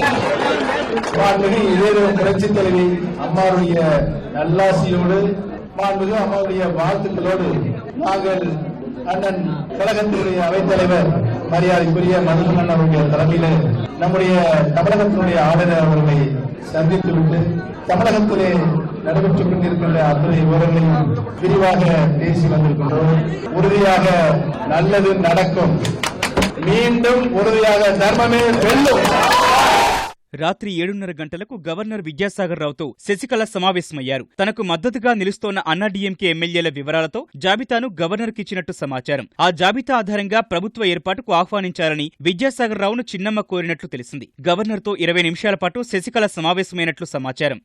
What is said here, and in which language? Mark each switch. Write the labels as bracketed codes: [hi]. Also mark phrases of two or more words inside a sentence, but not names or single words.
[ta] மாண்புமிகு இதே புரட்சித் தலைவி அம்மாவுடைய நல்லாசியோடு, மாண்புமிகு அம்மாவுடைய வாழ்த்துக்களோடு நாங்கள் அண்ணன் கழகத்தினுடைய அவைத்தலைவர் மரியாதைக்குரிய மதுசூதனன் அவருடைய தலைமையிலே நம்முடைய தமிழகத்தினுடைய ஆளுநர் அவர்களை சந்தித்துவிட்டு தமிழகத்திலே நடைபெற்றுக் கொண்டிருக்கின்ற அத்தனை விவரங்களையும் விரிவாக பேசி வந்திருக்கின்றோம். உறுதியாக நல்லது நடக்கும். மீண்டும் உறுதியாக தர்மமே வெல்லும். [te] రాత్రి 7:30 గంటలకు గవర్నర్ విద్యాసాగర్ రావుతో శశికళ సమావేశమయ్యారు. తనకు మద్దతుగా నిలుస్తోన్న అన్నాడీఎంకే ఎమ్మెల్యేల వివరాలతో జాబితాను గవర్నర్కి ఇచ్చినట్టు సమాచారం. ఆ జాబితా ఆధారంగా ప్రభుత్వ ఏర్పాటుకు ఆహ్వానించాలని విద్యాసాగర్ రావును చిన్నమ్మ కోరినట్లు తెలిసింది. గవర్నర్తో 20 నిమిషాల పాటు శశికళ సమావేశమైనట్లు సమాచారం.